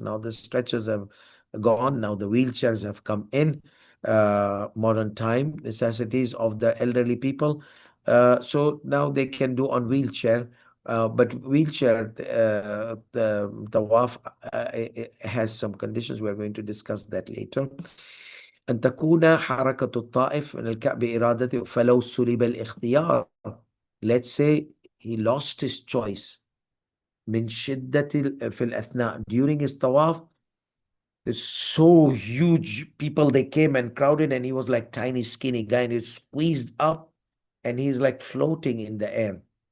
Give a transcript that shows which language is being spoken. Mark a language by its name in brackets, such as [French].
[English] Now the stretchers have gone. Now the wheelchairs have come in. Modern time necessities of the elderly people. So now they can do on wheelchair. But wheelchair, the tawaf has some conditions. We're going to discuss that later. [Arabic] أن تكون حركة الطائف من الكعب بإرادته فلو سلب الاختيار. [English] Let's say he lost his choice [Arabic] من شدة في الأثناء, [English] during his tawaf. It's so huge. People, they came and crowded, and he was like tiny, skinny guy, and he's squeezed up, and he's like floating in the air.